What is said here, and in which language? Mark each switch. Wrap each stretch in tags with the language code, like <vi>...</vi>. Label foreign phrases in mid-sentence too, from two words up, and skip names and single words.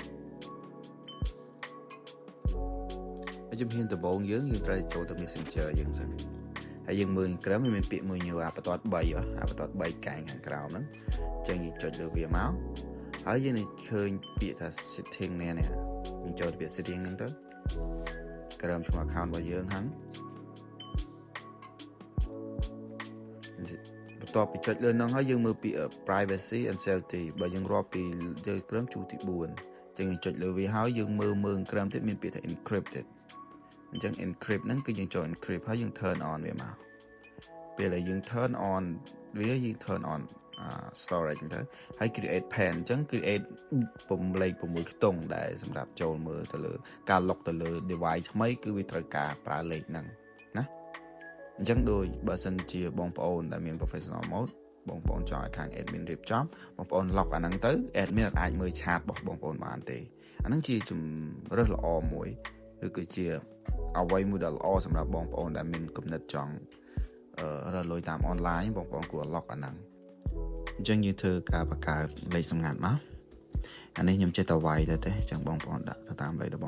<km>ហើយជំហានដំបូងយើងត្រូវចូលទៅ Messenger យើងសិនហើយយើងមើលក្រោមមានពាក្យមួយញើបន្ទាត់3បន្ទាត់3កែងខាងក្រោមហ្នឹងចឹងយើងចុចលើវាមកហើយយើងនឹងឃើញពាក្យថា setting នេះយើងចូលទៅពាក្យ setting ហ្នឹងទៅក្រោមឈ្មោះ account របស់យើងហ្នឹង បន្ទាប់ពីចុចលើហ្នឹងហើយយើងមើលពាក្យ</km> <en>privacy and safety</en> <km>បើយើងរាប់ពីលើក្រោមជួរទី4ចឹងយើងចុចលើវាហើយយើងមើលក្រោមទៀតមានពាក្យថា encrypted អញ្ចឹង encrypt ហ្នឹងគឺយើងចូល encrypt ហើយយើង</km> <en>turn on</en> <km>វាមកពេលដែលយើង</km> <en>turn on</en> <km>វាយើង</km> <en>turn on storage</en> <km>ទៅហើយ</km> <en>create pen</en> <km>អញ្ចឹង create 6ខ្ទង់ដែលសម្រាប់ចូលមើលទៅលើការ lock ទៅលើ device ថ្មីគឺវាត្រូវការប្រើលេខហ្នឹងណាអញ្ចឹងដូចបើសិនជាបងប្អូនដែលមាន</km> <en>professional mode</en> <km>បងប្អូនចង់ឲ្យខាង admin រៀបចំបងប្អូន lock អាហ្នឹងទៅ admin អាចមើលឆាតរបស់បងប្អូនបានទេអាហ្នឹងជាជំរើសល្អមួយឬគឺជាអ្វីមួយដ៏ល្អសម្រាប់បងប្អូនដែលមានគំនិតចង់រកលុយតាម online បងប្អូនគួរ lock អាហ្នឹងអញ្ចឹងយើងធ្វើការបង្កើតលេខសម្ងាត់មកអានេះខ្ញុំចេះតែវាយទៅទេអញ្ចឹងបងប្អូនដាក់ទៅតាមលេខដែល</km>